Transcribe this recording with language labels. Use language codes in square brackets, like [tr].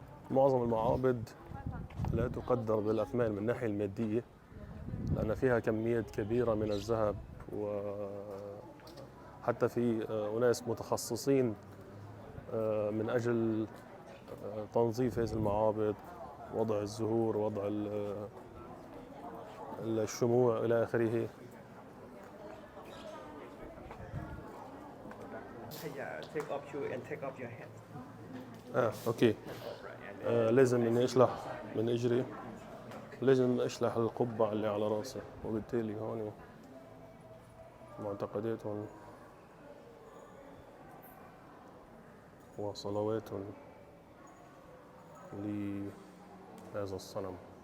[ar] معظم المعابد لا تقدر بالأثمان من الناحية المادية، لأن فيها كميات كبيرة من الذهب، وحتى في أناس متخصصين من أجل تنظيف هذه المعابد، وضع الزهور، وضع الشموع إلى آخره. [en] Take off shoe and take off your hat. Okay. [ar] لازم إني أشلح من إجري، لازم أشلح القبعة اللي على راسي، وبالتالي هون معتقداتهم وصلوات لهذا الصنم.